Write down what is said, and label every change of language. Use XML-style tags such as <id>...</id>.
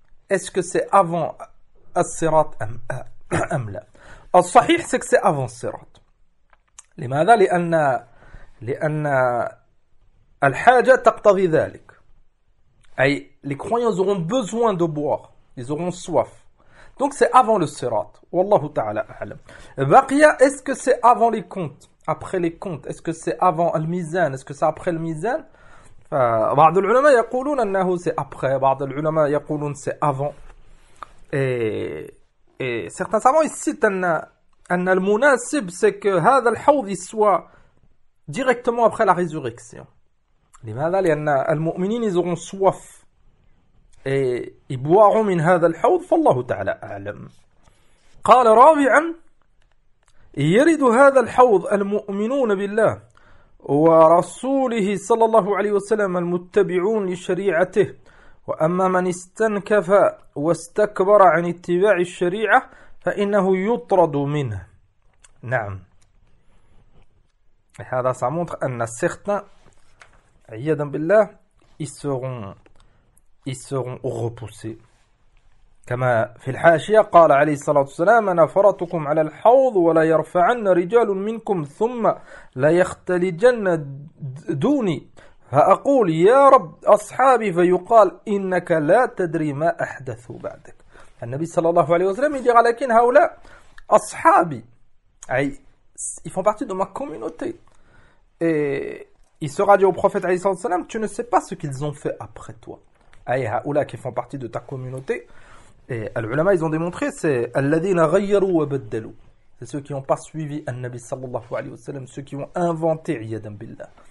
<fr>Est-ce que c'est avant</fr> <ar>الصراط أم لا؟ الصحيح</ar> <fr>سكس أفن الصراط.</fr> <ar>لماذا؟ لأن الحاجة تقتضي ذلك.</ar> <fr>أي les croyants auront besoin de boire, ils auront soif. Donc c'est avant le sirat.</fr> <ar>والله تعالى أعلم.</ar> <fr>بقية, est-ce que c'est avant les comptes? Après les comptes, est-ce que c'est avant le mizan? Est-ce que c'est après le mizan?</fr> <ar>بعض العلماء يقولون أنه</ar> <fr>c'est après.</fr> <ar>بعض العلماء يقولون</ar> <fr>c'est avant. Et certains savants ils citent un al-munasib, c'est que هذا الحوض soit directement après la résurrection.</fr> <ar>لماذا؟ لأن المؤمنين</ar> <fr>ils auront soif et ils boiront</fr> <ar>من هذا الحوض. فالله تعالى أعلم. قال رابعا يرد هذا الحوض المؤمنون بالله ورسوله صلى الله عليه وسلم المتبعون لشريعته. وأما من استنكف واستكبر عن اتباع الشريعة فإنه يطرد منه. نعم.</ar> <fr>هذا سامونت أن certains,</fr> <ar>عيادا بالله,</ar> <fr>ils seront repoussés.</fr> <ar>كما في الحاشية قال عليه الصلاة والسلام نفرتكم على الحوض ولا يرفعن رجال منكم ثم لا يختلجن دوني. فأقول يا رب أصحابي فيقال إنك لا تدري ما أحدث بعدك. النبي صلى الله عليه وسلم يقول لكن هؤلاء أصحابي, أي</ar> <fr>ils font partie de ma communauté. Et il sera dit au prophète عليه الصلاة والسلام tu ne sais pas ce qu'ils ont fait après toi.</fr> <ar>أي هؤلاء</ar> <fr>qui font partie de ta communauté. Et العلماء ils ont démontré c'est</fr> <ar>الذين غيروا وبدلوا,</ar> <fr>c'est ceux qui n'ont pas suivi النبي صلى الله عليه وسلم, ceux qui ont inventé</fr> <ar>عيادا بالله.</ar>